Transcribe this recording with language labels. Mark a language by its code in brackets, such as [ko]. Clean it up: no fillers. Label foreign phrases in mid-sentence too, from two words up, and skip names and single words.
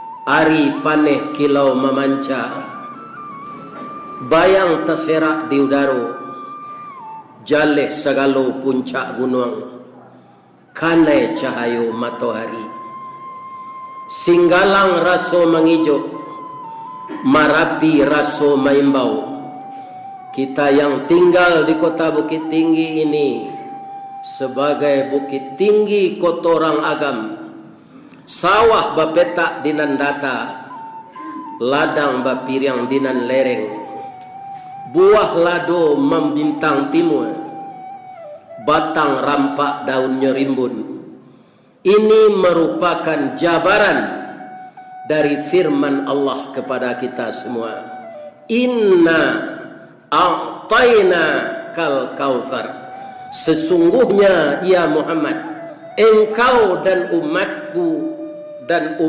[min] Ari paneh kilau memanca, bayang terserak di udara, jaleh segala puncak gunung, kanai cahayu matahari. Singgalang raso mengijuk, Marapi raso maimbau. [id] Kita yang tinggal di kota Bukit Tinggi ini sebagai [min] Bukit Tinggi kotorang agam, sawah bapetak dinan data, ladang bapiriang dinan lereng, buah lado membintang timur, batang rampak daunnya rimbun. [id] Ini merupakan jabaran dari firman Allah kepada kita semua. [ar] إنا أعطيناك الكوثر. [id] Sesungguhnya ya Muhammad, engkau dan umatku dan